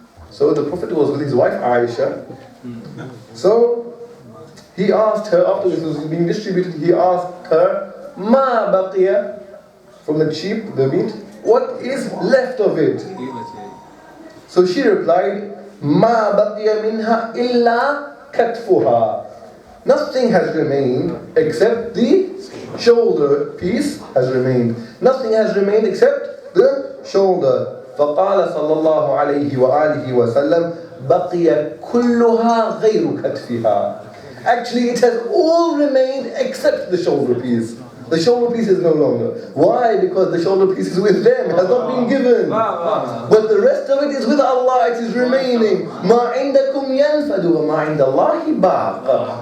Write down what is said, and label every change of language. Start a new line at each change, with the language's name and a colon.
English: So the Prophet was with his wife Aisha. So he asked her, after this was being distributed, he asked her,
Arabic: Ma baqiya,
English: from the sheep, the meat, what is left of it? So she replied,
Arabic: Ma baqiya minha illa katfuha.
English: Nothing has remained except the shoulder piece has remained. Nothing has remained except the shoulder.
Arabic: فقال صلى الله عليه وآله وسلم بقي كلها غير كتفها.
English: Actually, it has all remained except the shoulder piece. The shoulder piece is no longer. Why? Because the shoulder piece is with them, it has not been given. But the rest of it is with Allah, it is remaining.
Arabic: مَا عِنْدَكُمْ يَنْفَدُ وَمَا عِنْدَ اللَّهِ بَاقٍ.